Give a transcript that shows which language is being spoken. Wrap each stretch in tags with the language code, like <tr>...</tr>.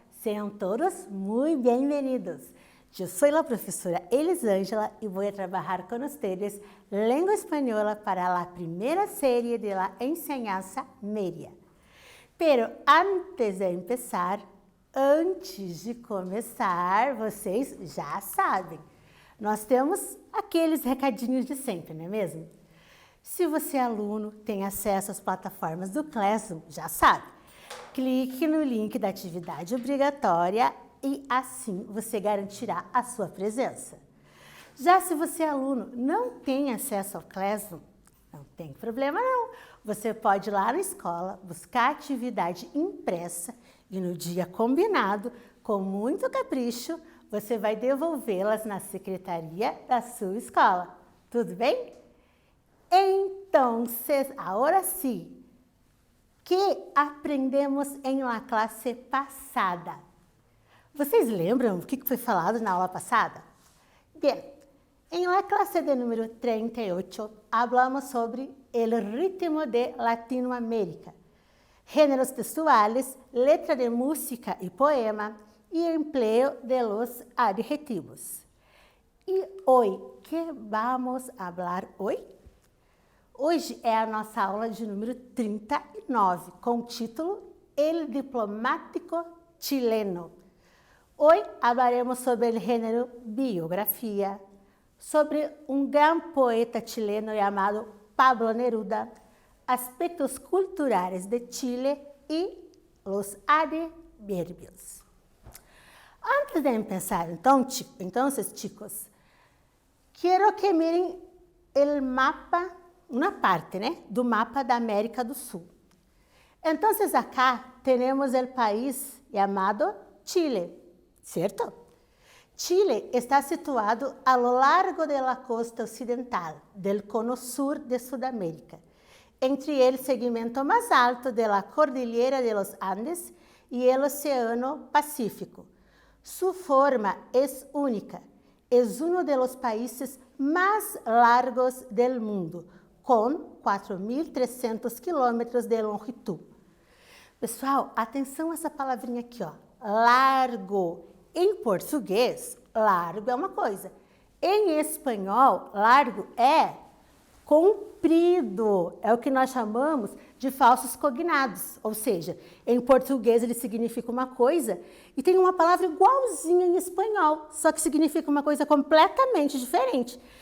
<es>Sean todos muy bienvenidos. Yo soy la profesora Elisângela y voy a trabajar con ustedes lengua española para la primera serie de la enseñanza media. Pero antes de empezar,</es> <pt>antes de começar, vocês já sabem, nós temos aqueles recadinhos de sempre, não é mesmo? Se você é aluno, tem acesso às plataformas do Classroom, já sabe. Clique no link da atividade obrigatória e assim você garantirá a sua presença. Já se você é aluno, não tem acesso ao Classroom, não tem problema não. Você pode ir lá na escola, buscar a atividade impressa e no dia combinado, com muito capricho, você vai devolvê-las na secretaria da sua escola. Tudo bem? Então, agora sim, que aprendemos em la classe passada? Vocês lembram o que foi falado na aula passada?</pt> <es>Bem, em la classe de número 38, hablamos sobre el ritmo de Latinoamérica, géneros textuales, letra de música y poema y empleo de los adjetivos.</es> <pt>E hoje, que vamos</pt> <es>hablar</es> <pt>hoje? Hoje é a nossa aula de número 39, com o título El Diplomático Chileno. Hoje</pt> <es>hablaremos</es> <pt>sobre o gênero biografia, sobre um grande poeta chileno chamado Pablo Neruda, aspectos culturais de Chile e os advérbios.</pt> <es>Antes de empezar,</es> <pt>então,</pt> <es>chicos,</es> <pt>quero que</pt> <es>miren</es> <pt>o mapa, uma parte, do mapa da América do Sul. Então,</pt> <es>acá</es> <pt>temos o país chamado Chile, certo?</pt> <es>Chile está situado a lo largo de la costa ocidental del cono sur de Sudamérica, entre el segmento más alto de la cordillera de los Andes y el Océano Pacífico. Su forma es única, es uno de los países más largos del mundo, com 4.300 quilômetros de longitud.</es> <pt>Pessoal, atenção a essa palavrinha aqui, ó, largo. Em português, largo é uma coisa. Em espanhol, largo é comprido. É o que nós chamamos de falsos cognados. Ou seja, em português ele significa uma coisa e tem uma palavra igualzinha em espanhol, só que significa uma coisa completamente diferente.</pt>